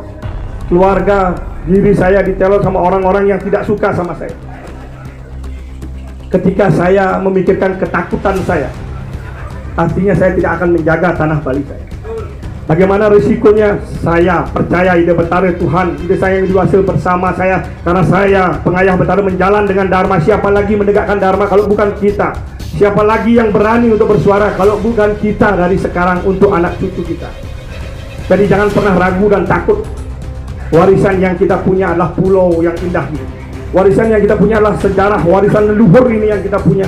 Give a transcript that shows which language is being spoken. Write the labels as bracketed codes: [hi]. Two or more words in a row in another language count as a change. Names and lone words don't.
[id] Keluarga, diri saya diteror sama orang-orang yang tidak suka sama saya. Ketika saya memikirkan ketakutan saya, artinya saya tidak akan menjaga tanah Bali saya. Bagaimana risikonya? Saya percaya ide Betara Tuhan, ide saya yang dihasil bersama saya, karena saya pengayah Betara menjalan dengan Dharma. Siapa lagi menegakkan Dharma kalau bukan kita? Siapa lagi yang berani untuk bersuara kalau bukan kita dari sekarang untuk anak cucu kita? Jadi jangan pernah ragu dan takut. Warisan yang kita punya adalah pulau yang indah ini. Warisan yang kita punya adalah sejarah, warisan leluhur ini yang kita punya.